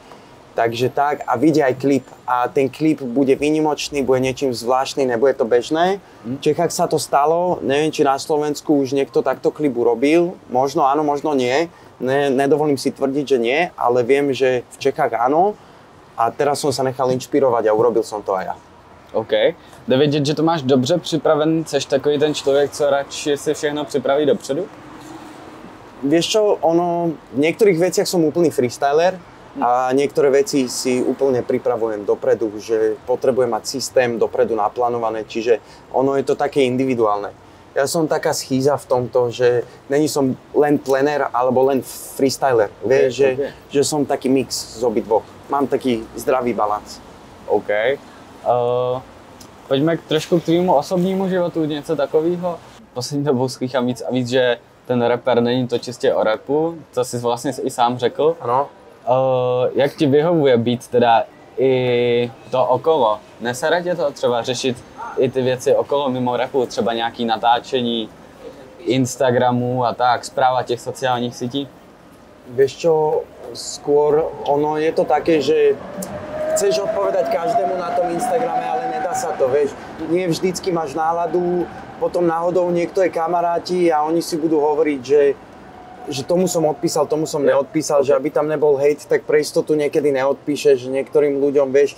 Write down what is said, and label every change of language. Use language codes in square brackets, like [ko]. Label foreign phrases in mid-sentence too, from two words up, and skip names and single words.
[sk] Takže tak, a vyjde aj klip. A ten klip bude výnimočný, bude niečím zvláštny, nebude to bežné. V Čechách sa to stalo, neviem, či na Slovensku už niekto takto klip urobil. Možno áno, možno nie. Nedovolím si tvrdiť, že nie, ale viem, že v Čechách áno. A teraz som sa nechal inšpirovať a urobil som to aj ja. OK. [cs] Jde vidět, že to máš dobře připraven, seš takový ten člověk, co radši si všechno připraví dopředu? [sk] Vieš čo, v niektorých veciach som úplný freestyler a niektoré veci si úplne pripravujem dopredu, že potrebujem mať systém dopredu naplánované, čiže ono je to také individuálne. Ja som taká schýza v tomto, že není som len plener alebo len freestyler. Vieš, že som taký mix z obidvoch. Mám taký zdravý balans. OK. [cs] Pojďme trošku k tvýmu osobnímu životu, něco takového. Poslední dobou slýchám víc a víc, že ten rapper není to čistě o rapu, co jsi vlastně i sám řekl. Ano. Jak ti vyhovuje být teda i to okolo? Nesere tě to třeba řešit i ty věci okolo mimo rapu, třeba nějaký natáčení Instagramu a tak, správa těch sociálních sítí? [sk] Vieš čo, skôr ono je to také, že chceš odpovedať každému na tom Instagrame, ale nedá sa to, vieš. Nie vždycky máš náladu, potom náhodou niekto je kamaráti a oni si budú hovoriť, že tomu som odpísal, tomu som neodpísal, že aby tam nebol hejt, tak pre istotu niekedy neodpíšeš niektorým ľuďom, vieš.